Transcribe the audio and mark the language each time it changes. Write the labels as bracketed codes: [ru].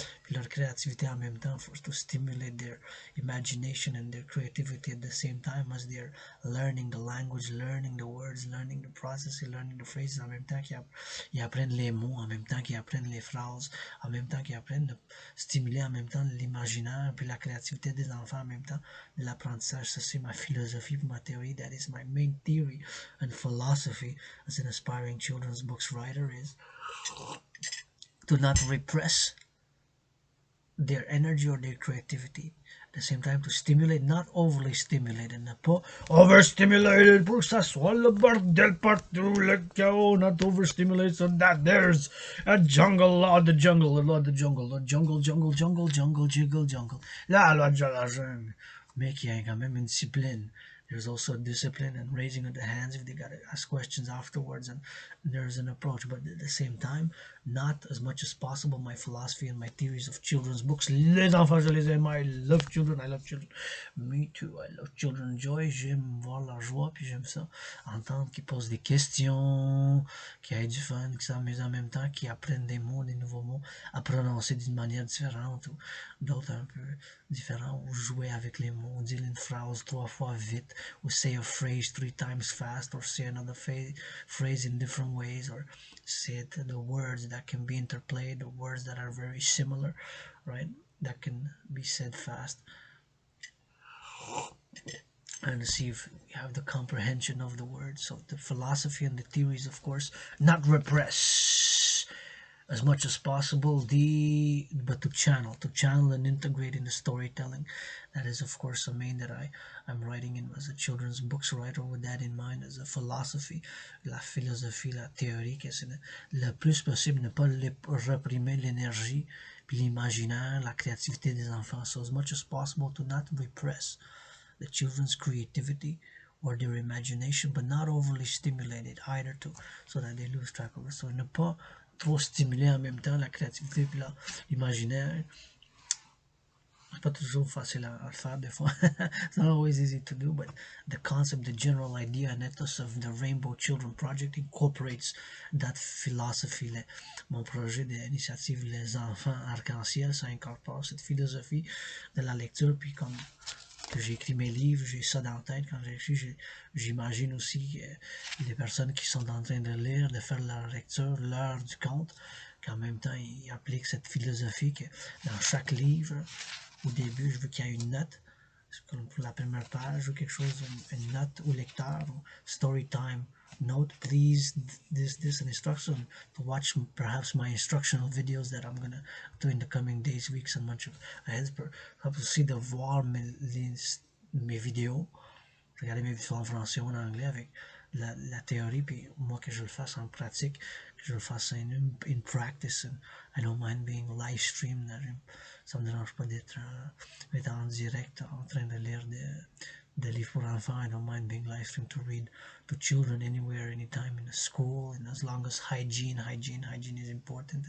[fr] puis leur créativité en même temps, [en] for to stimulate their imagination and their creativity at the same time as they're learning the language, learning the words, learning the process, learning the phrases, [fr] en même temps qu'ils apprennent les mots, en même temps qu'ils apprennent les phrases, en même temps qu'ils apprennent de stimuler en même temps l'imaginaire puis la créativité des enfants en même temps de l'apprentissage. Ça c'est ma philosophie, ma théorie. [en] That is my main theory and philosophy as an aspiring children's books writer, is to not repress their energy or their creativity. At the same time, to stimulate, not overly stimulate, and not overstimulated [fr] pour que ça soit le bordel partout, le chaos, [en] not overstimulate so that there's a jungle, law of the jungle, the law of the jungle, the jungle, jungle, [fr] la loi de la jungle, mais qui a quand même une discipline. [en] There's also discipline and raising of the hands if they gotta ask questions afterwards, and there's an approach, but at the same time, not as much as possible my philosophy and my theories of children's books. [fr] Les enfants, je les aime. [en] I love children. Me too. I love children. Joy. [fr] J'aime voir leur joie, puis j'aime ça. Entendre qu'ils posent des questions, qu'ils aient du fun, qu'ils s'amusent en même temps, qu'ils apprennent des mots, des nouveaux mots, à prononcer d'une manière différente ou d'autres un peu différents, ou jouer avec les mots, dire une phrase 3 fois vite, [en] or say a phrase 3 times fast, or say another phrase in different ways, or say the words that can be interplayed, the words that are very similar, right, that can be said fast, and see if you have the comprehension of the words. So the philosophy and the theories, of course, not repress as much as possible, but to channel and integrate in the storytelling. That is, of course, a main that I'm writing in as a children's books writer, with that in mind as a philosophy, [fr] la philosophie, la théorie, que c'est le plus possible ne pas réprimer l'énergie, puis l'imaginaire, la créativité des enfants. [en] So as much as possible to not repress the children's creativity or their imagination, but not overly stimulate it either, too, so that they lose track of it. [fr] So ne pas trop stimuler en même temps la créativité puis l'imaginaire. C'est pas toujours facile à faire des fois. [en] It's not always easy to do, but the concept, the general idea and ethos of the Rainbow Children Project incorporates that philosophy. [fr] Mon projet d'initiative Les Enfants Arc-En-Ciel, ça incorpore cette philosophie de la lecture, puis comme que j'ai écrit mes livres, j'ai ça dans la tête quand j'écris, j'imagine aussi les personnes qui sont en train de lire, de faire leur lecture, l'heure du conte, qu'en même temps ils appliquent cette philosophie, que dans chaque livre, au début, je veux qu'il y ait une note, comme pour la première page, ou quelque chose, une note au lecteur, ou [en] story time, note, please, this an instruction, to watch perhaps my instructional videos that I'm gonna do in the coming days, weeks and months ahead, [fr] pour aussi de voir mes vidéos, regarder mes vidéos en français ou en anglais avec la théorie, puis moi que je le fasse en pratique, je le fasse [en] in practice. And I don't mind being live streamed. [fr] Ça me dérange pas d'être en direct en train de lire des livres pour enfants. [en] I don't mind being live streamed to read to children anywhere, anytime in a school, and as long as hygiene is important.